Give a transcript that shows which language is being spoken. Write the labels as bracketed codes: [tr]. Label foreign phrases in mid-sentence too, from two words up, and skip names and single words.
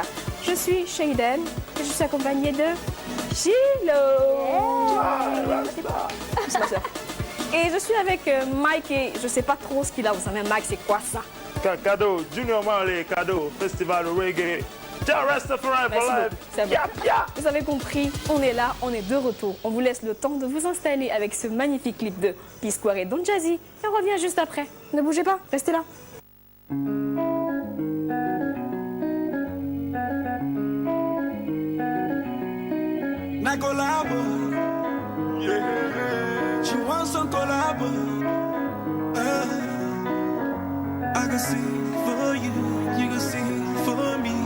[fr] Je suis Shayden et je suis accompagnée de Chilo. C'est ma soeur. Et je suis avec Mike et je sais pas trop ce qu'il a. Vous savez, Mike, c'est quoi ça? Cadeau, Junior Marley, cadeau, festival reggae. [en] Rastafari for life. [fr] C'est bon. Vous avez compris, on est là, on est de retour. On vous laisse le temps de vous installer avec ce magnifique clip de P-Square et Don Jazzy. Et on revient juste après. Ne bougez pas, restez là. [en] Na collabo, yeah. She wants some collabo. I can sing for you, you can sing for me.